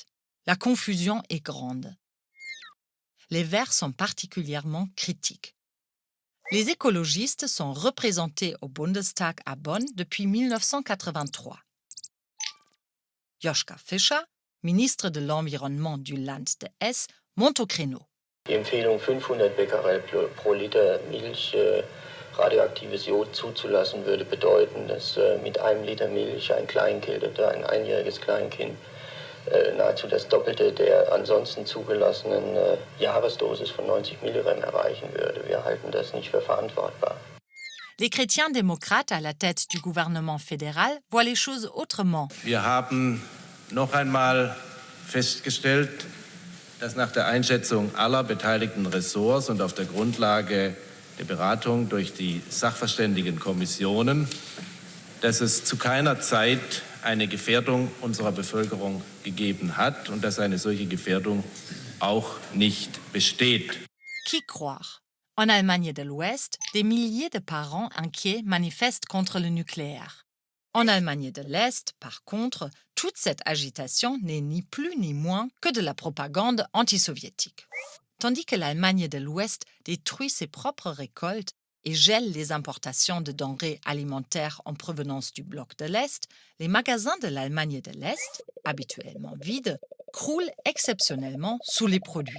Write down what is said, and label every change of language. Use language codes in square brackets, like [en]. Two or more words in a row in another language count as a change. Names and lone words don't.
[fr] La confusion est grande. Les Verts sont particulièrement critiques. Les écologistes sont représentés au Bundestag à Bonn depuis 1983. Joschka Fischer, ministre de l'Environnement du Land de Hesse, monte au créneau. [de] Die Empfehlung, 500 Becquerel pro Liter Milch radioaktives Jod zuzulassen, würde bedeuten, dass mit 1 Liter Milch ein Kleinkind oder ein einjähriges Kleinkind nahezu das Doppelte der ansonsten zugelassenen Jahresdosis von 90 Milligramm erreichen würde. Wir halten das nicht für verantwortbar. [fr] Les chrétiens démocrates à la tête du gouvernement fédéral voient les choses autrement. [de] Wir haben noch einmal festgestellt, dass nach der Einschätzung aller beteiligten Ressorts und auf der Grundlage der Beratung durch die Sachverständigenkommissionen, dass es zu keiner Zeit eine Gefährdung unserer Bevölkerung gegeben hat und dass eine solche Gefährdung auch nicht besteht. [fr] Qui croire? En Allemagne de l'Ouest, des milliers de parents inquiets manifestent contre le nucléaire. En Allemagne de l'Est, par contre, toute cette agitation n'est ni plus ni moins que de la propagande anti-soviétique. Tandis que l'Allemagne de l'Ouest détruit ses propres récoltes et gèle les importations de denrées alimentaires en provenance du bloc de l'Est, les magasins de l'Allemagne de l'Est, habituellement vides, croulent exceptionnellement sous les produits.